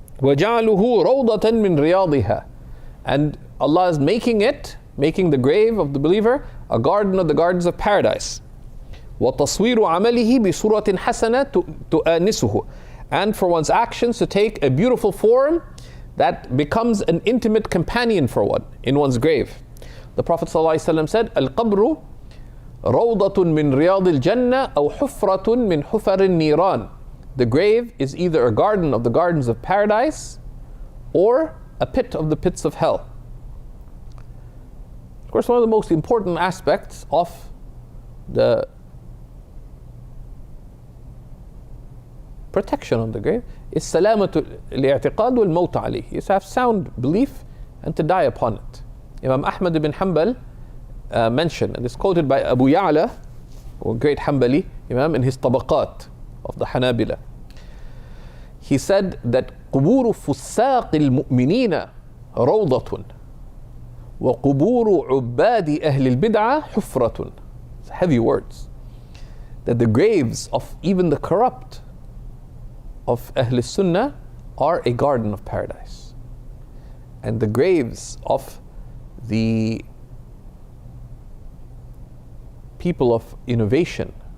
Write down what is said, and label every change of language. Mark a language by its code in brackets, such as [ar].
[ar] وجعله روضة من رياضها, [en] and Allah is making the grave of the believer a garden of the gardens of paradise. [ar] وتصوير عمله بصورة حسنة تؤانسه, [en] and for one's actions to take a beautiful form that becomes an intimate companion for one in one's grave. The Prophet ﷺ said, [ar] القبر روضة من رياض الجنة أو حفرة من حفر النيران. [en] The grave is either a garden of the gardens of paradise or a pit of the pits of hell. Of course, one of the most important aspects of the protection of the grave is [ar] salamatu al-i'tiqad wal-mawt alayh, [en] is to have sound belief and to die upon it. Imam Ahmad ibn Hanbal mentioned, and it's quoted by Abu Ya'la, a great Hanbali Imam, in his Tabaqat of the Hanabila. He said that [ar] قبور فساق المؤمنين روضة وقبور عباد أهل البدعة حفرة. [en] It's heavy words. That the graves of even the corrupt of Ahl Sunnah are a garden of paradise, and the graves of the people of innovation